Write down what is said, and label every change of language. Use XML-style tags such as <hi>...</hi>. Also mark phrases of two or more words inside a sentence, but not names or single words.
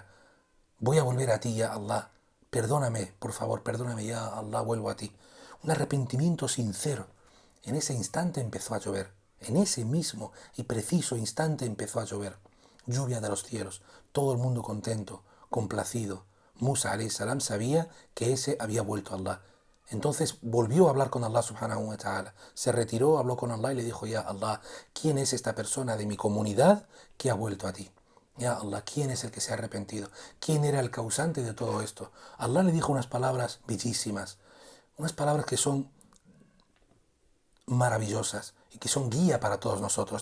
<es>Voy a volver a ti,</es> <ar>يا الله.</ar> <es>Perdóname, por favor, perdóname,</es> <ar>يا الله,</ar> <es>vuelvo a ti. Un arrepentimiento sincero. En ese instante empezó a llover. En ese mismo y preciso instante empezó a llover. Lluvia de los cielos. Todo el mundo contento, complacido. Musa</es> <ar>عليه السلام</ar> <es>sabía que ese había vuelto a Allah. Entonces volvió a hablar con Allah</es> <ar>سبحانه وتعالى.</ar> <es>Se retiró, habló con Allah y le dijo:</es> <ar>يا الله,</ar> <es>¿quién es esta persona de mi comunidad que ha vuelto a ti?</es> <ar>يا الله,</ar> <es>¿quién es el que se ha arrepentido? ¿Quién era el causante de todo esto? Allah le dijo unas palabras bellísimas, unas palabras que son maravillosas y que son guía para todos nosotros.</es>